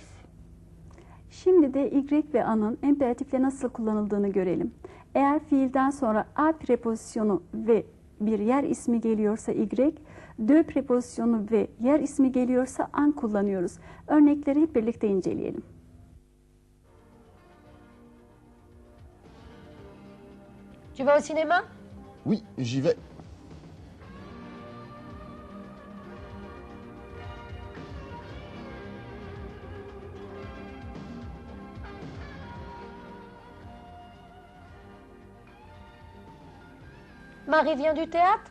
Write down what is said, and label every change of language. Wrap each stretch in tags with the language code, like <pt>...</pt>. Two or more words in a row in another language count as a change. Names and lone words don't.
<tr>Şimdi de Y ve anın imperatifle nasıl kullanıldığını görelim. Eğer fiilden sonra a prepozisyonu ve bir yer ismi geliyorsa Y, de prepozisyonu ve yer ismi geliyorsa an kullanıyoruz. Örnekleri hep birlikte inceleyelim.</tr> <fr>Tu vas au cinéma? Oui, j'y vais. Marie vient du théâtre?</fr>